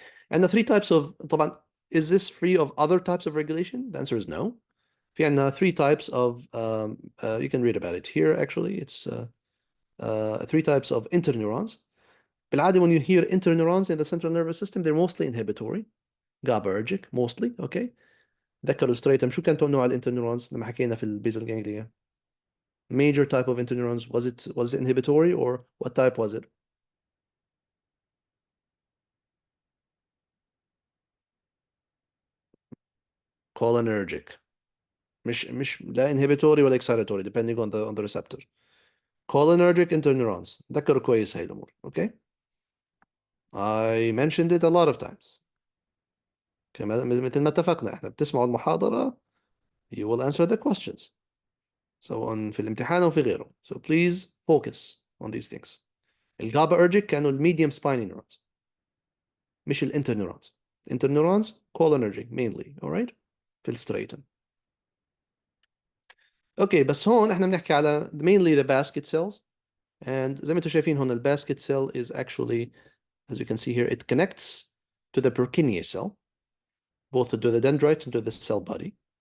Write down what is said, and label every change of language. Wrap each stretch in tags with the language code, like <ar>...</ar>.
<en>And the three types of طبعا is this free of other types of regulation? The answer is no.</en> <ar>في عندنا</ar> <en>three types of you can read about it here actually. It's three types of interneurons.</en> <ar>بالعادة</ar> <en>when you hear interneurons in the central nervous system they're mostly inhibitory, GABAergic mostly, okay.</en> <ar>ذكروا ستريتم شو كانت نوع الانترنيورونز لما حكينا في البيزل جانجليا.</ar> <en>Major type of interneurons, was it inhibitory or what type was it? Cholinergic. مش لا inhibitory ولا excitatory depending on the receptor. Cholinergic interneurons.</en> <ar>ذكروا كويس هاي الأمور.</ar> <en>Okay? I mentioned it a lot of times.</en> <ar>مثل ما اتفقنا احنا بتسمعوا المحاضرة</ar> <en>you will answer the questions.</en> <ar>سواء في الامتحان أو في غيره.</ar> <en>So please focus on these things. الجاباergic كانوا الميديوم spiny neurons.</en> <ar>مش الانترنيورونز.</ar> <en>Interneurons cholinergic mainly, alright?</en> <ar>في الستريتم. اوكي بس هون احنا بنحكي على</ar> <en>mainly the basket cells and</en> <ar>زي ما انتم شايفين هون</ar> <en>basket cell is actually as you can see here it connects to the Purkinje cell both to the dendrite and to the cell body.</en>